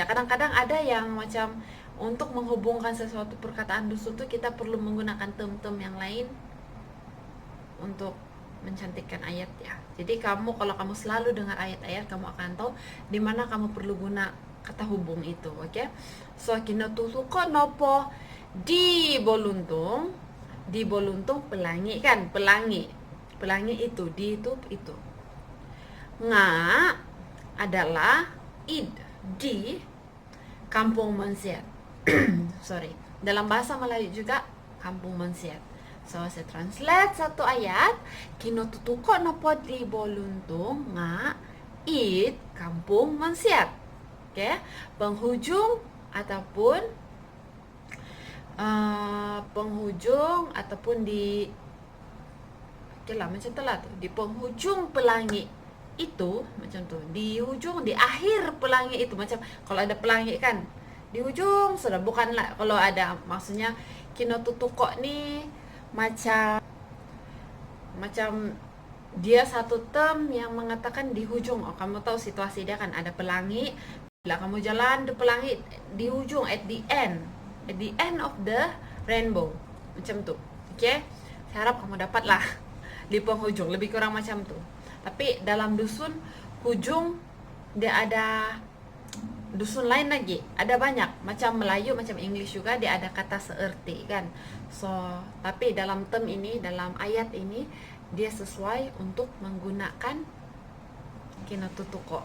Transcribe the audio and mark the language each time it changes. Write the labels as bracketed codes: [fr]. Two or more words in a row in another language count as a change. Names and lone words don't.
[ms] Kadang-kadang ada yang macam untuk menghubungkan sesuatu perkataan dusun tuh kita perlu menggunakan term-term yang lain untuk mencantikkan ayat ya. Jadi kalau kamu selalu dengar ayat-ayat, kamu akan tahu di mana kamu perlu guna kata hubung itu, oke? So [dtp] kinotutuko nopo di boluntung [ms] pelangi kan, pelangi itu, di itu. [dtp] Nga adalah id di Kampung Mansiat. [ms] Sorry, dalam bahasa Melayu juga Kampung Mansiat. So saya translate satu ayat. [dtp] Kinotutuko nopo di boluntung nga id Kampung Mansiat. [ms] Oke, penghujung ataupun di, oke lah macam itulah tuh, di penghujung pelangi itu macam tuh, di ujung, di akhir pelangi itu, macam kalau ada pelangi kan di ujung sudah, bukanlah kalau ada, maksudnya kinotutuko nih macam dia satu term yang mengatakan di ujung. Oh, kamu tahu situasi dia kan ada pelangi, bila kamu jalan di pelangi di ujung, [en] at the end of the rainbow, [ms] macam tuh. Oke, saya harap kamu dapat lah di penghujung, lebih kurang macam tuh. Tapi dalam dusun hujung dia ada dusun lain lagi, ada banyak, macam Melayu, macam English juga dia ada kata seerti kan. So tapi dalam term ini, dalam ayat ini dia sesuai untuk menggunakan kinotutuko.